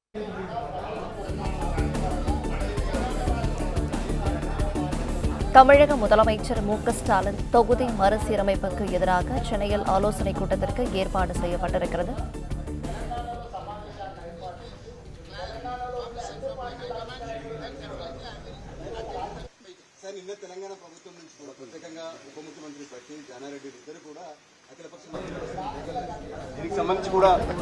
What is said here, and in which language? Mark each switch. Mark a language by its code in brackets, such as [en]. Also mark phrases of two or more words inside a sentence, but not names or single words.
[ta] தமிழக முதலமைச்சர் மு.க.ஸ்டாலின் தொகுதி மறுசீரமைப்புக்கு எதிராக சென்னையில் ஆலோசனைக் கூட்டத்திற்கு ஏற்பாடு செய்யப்பட்டிருக்கிறது. [te] తెలంగాణ ప్రభుత్వం నుంచి కూడా ప్రత్యేకంగా ఉప ముఖ్యమంత్రి ప్రతి జానారెడ్డి ఇద్దరు కూడా దీనికి సంబంధించి కూడా